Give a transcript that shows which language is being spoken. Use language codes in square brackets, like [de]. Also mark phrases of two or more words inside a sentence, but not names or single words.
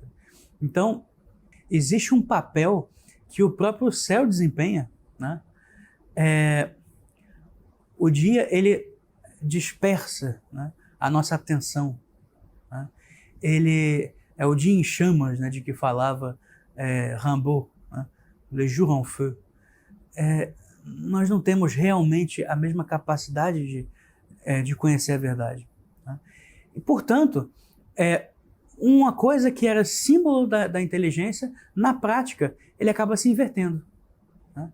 [pt] Então, existe um papel que o próprio céu desempenha, né? O dia, ele dispersa, né, a nossa atenção, né? Ele é o dia em chamas, né, de que falava Rimbaud, né? [fr] Le jour en feu. [pt] Nós não temos realmente a mesma capacidade de conhecer a verdade, né? E, portanto, uma coisa que era símbolo da inteligência, na prática, ele acaba se invertendo, né?